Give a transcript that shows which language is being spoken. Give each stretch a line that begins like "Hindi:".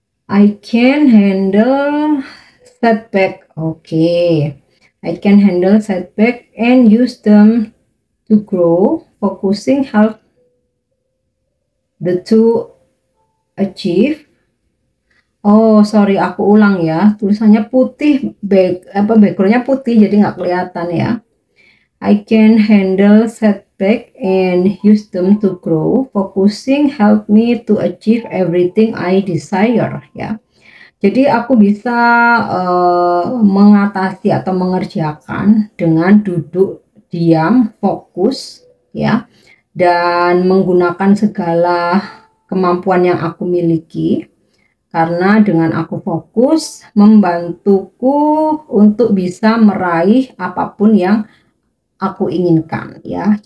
English: I can handle setback. Okay, I can handle setback and use them to grow. Focusing help the to achieve.
Indonesian: Oh sorry, aku ulang ya, tulisannya putih, backgroundnya putih jadi nggak kelihatan ya.
English: I can handle setback and use them to grow. Focusing help me to achieve everything I desire ya.
Indonesian: Jadi aku bisa mengatasi atau mengerjakan dengan duduk diam, fokus ya, dan menggunakan segala kemampuan yang aku miliki, karena dengan aku fokus membantuku untuk bisa meraih apapun yang aku inginkan ya.